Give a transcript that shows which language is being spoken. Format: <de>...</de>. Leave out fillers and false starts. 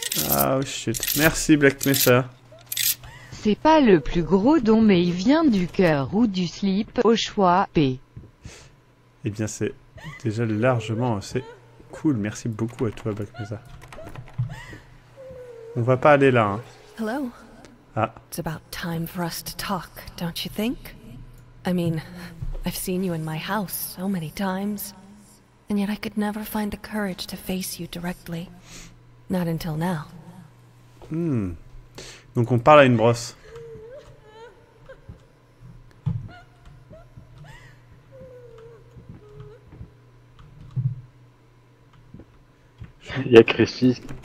<en>Ah oh shit.</en> <fr>Merci Black Mesa. C'est pas le plus gros don mais il vient du cœur ou du slip, au choix, P. Eh bien c'est déjà largement assez cool. Merci beaucoup à toi Black Mesa. On va pas aller là, hein.</fr> <en>Hello. Ah. It's about time for us to talk, don't you think? I mean, I've seen you in my house so many times, and yet I could never find the courage to face you directly. Not until now.</en> <fr>Donc on parle à une brosse. Il y a Christy.</fr>